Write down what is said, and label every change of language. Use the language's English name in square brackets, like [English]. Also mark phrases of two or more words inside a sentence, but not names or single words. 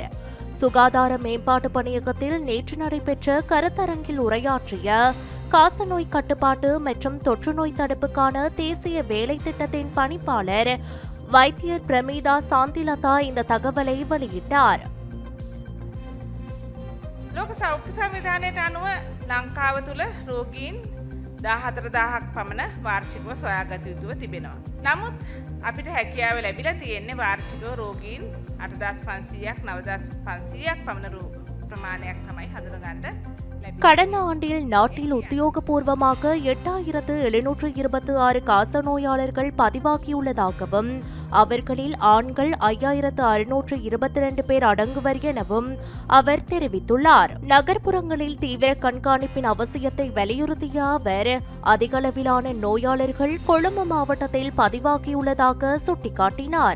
[Tamil] சுகாதார மேம்பாட்டு பணியகத்தில் நேற்று நடைபெற்ற கருத்தரங்கில் உரையாற்றிய காசநோய் கட்டுப்பாட்டு மற்றும் தொற்றுநோய் தடுப்புக்கான தேசிய வேலை திட்டத்தின் பணிப்பாளர் வைத்தியர் பிரமீதா சாந்திலதா இந்த தகவலை வெளியிட்டார். [Sinhala] ලෝක සෞඛ්‍ය සංවිධානයට අනුව ලංකාව තුළ රෝගීන් 14,000ක් පමණ වාර්ෂිකව සොයාගත යුතුව තිබෙනවා. නමුත් අපිට හැකියාව ලැබිලා තියෙන්නේ වාර්ෂිකව රෝගීන් 8,500ක් 9,500ක් පමණ ප්‍රමාණයක් තමයි හඳුනගන්න. [Tamil] கடந்த ஆண்டில் நாட்டில் உத்தியோகபூர்வமாக 8,726 காசநோயாளர்கள் பதிவாகியுள்ளதாகவும் அவர்களில் ஆண்கள் 5,622 பேர் அடங்குவர் எனவும் அவர் தெரிவித்துள்ளார். நகர்ப்புறங்களில் தீவிர கண்காணிப்பின் அவசியத்தை வலியுறுத்திய அவர் அதிகளவிலான நோயாளர்கள் கொழும்பு மாவட்டத்தில் பதிவாகியுள்ளதாக சுட்டிக்காட்டினார்.